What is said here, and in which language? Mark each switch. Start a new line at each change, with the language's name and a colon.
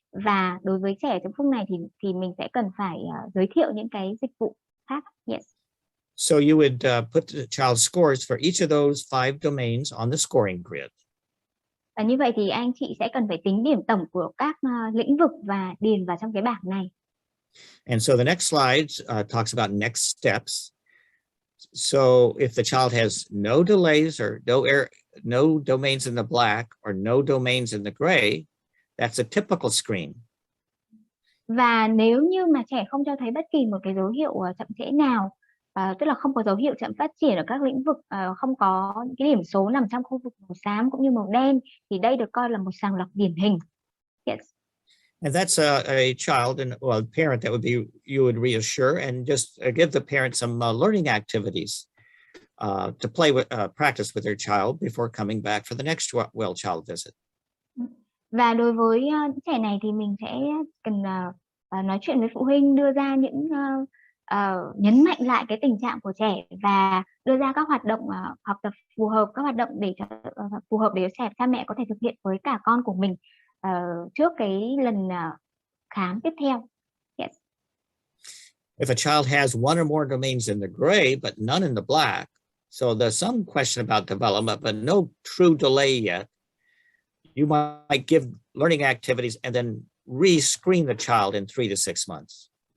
Vietnamese: Và đối với trẻ trong khung này thì mình sẽ cần phải giới thiệu những cái dịch vụ khác.
English: Yes. So you would put the child's scores for each of those 5 domains on the scoring grid.
Vietnamese: Và như vậy thì anh chị sẽ cần phải tính điểm tổng của các lĩnh vực và điền vào trong cái bảng này.
English: And so the next slide talks about next steps. So if the child has no delays or no domains in the black or no domains in the gray, that's a typical screen.
Vietnamese: Và nếu như mà trẻ không cho thấy bất kỳ một cái dấu hiệu chậm trễ nào, tức là không có dấu hiệu chậm phát triển ở các lĩnh vực, không có những cái điểm số nằm trong khu vực màu xám cũng như màu đen, thì đây được coi là một sàng lọc điển hình.
English: Yes. And that's a child and parent that would be, you would reassure and just give the parent some learning activities to play with, practice with their child before coming back for the next well child visit.
Vietnamese: Và đối với những trẻ này thì mình sẽ cần nói chuyện với phụ huynh, đưa ra những nhấn mạnh lại cái tình trạng của trẻ và đưa ra các hoạt động học tập phù hợp, các hoạt động để phù hợp để cha mẹ có thể thực hiện với cả con của mình trước cái lần khám tiếp theo.
English: Yes. If a child has one or more domains in the gray but none in the black, so there's some question about development but no true delay yet, you might give learning activities and then re-screen the child in 3 to 6 months.